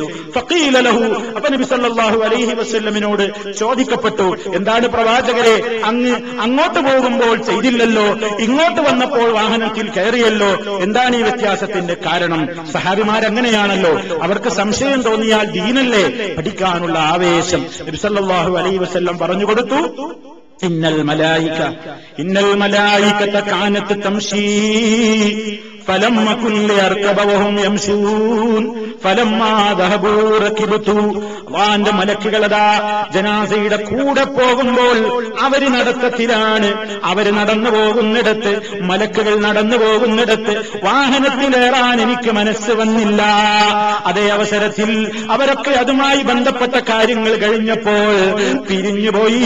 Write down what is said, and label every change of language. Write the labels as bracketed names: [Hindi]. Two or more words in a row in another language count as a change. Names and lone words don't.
[Arabic] فقيل له, [Malayalam] അപ്പൊ നബി സല്ലല്ലാഹു അലൈഹി വസല്ലമിനോട് ചോദിക്കപ്പെട്ടു, എന്താണ് പ്രവാചകരെ അങ്ങ് അങ്ങോട്ട് പോകുമ്പോൾ ചെയ്തില്ലല്ലോ, ഇങ്ങോട്ട് വന്നപ്പോൾ വാഹനത്തിൽ കയറിയല്ലോ, എന്താണ് ഈ വ്യത്യാസത്തിന്റെ കാരണം? സഹാബിമാരങ്ങനെയാണല്ലോ, അവർക്ക് സംശയം തോന്നിയാൽ ദീനല്ലേ പഠിക്കാനുള്ള ആവേശം. നബി [Arabic] صلى الله عليه وسلم [Malayalam] പറഞ്ഞു കൊടുത്തു, [Arabic] إن الملائكة كانت تمشي فلما كل يركب وهم يمشون فلما ذهبوا ركبتوا. [Malayalam] അല്ലാഹുവിന്റെ മലക്കുകളതാ ജനാസയുടെ കൂടെ പോകുമ്പോൾ അവര് നടത്തത്തിലാണ്. അവര് നടന്നു പോകുന്നിടത്ത്, മലക്കുകൾ നടന്നു പോകുന്നിടത്ത് വാഹനത്തിലേറാൻ എനിക്ക് മനസ്സ് വന്നില്ല. അതേ അവസരത്തിൽ അവരൊക്കെ അതുമായി ബന്ധപ്പെട്ട കാര്യങ്ങൾ കഴിഞ്ഞപ്പോൾ പിരിഞ്ഞുപോയി.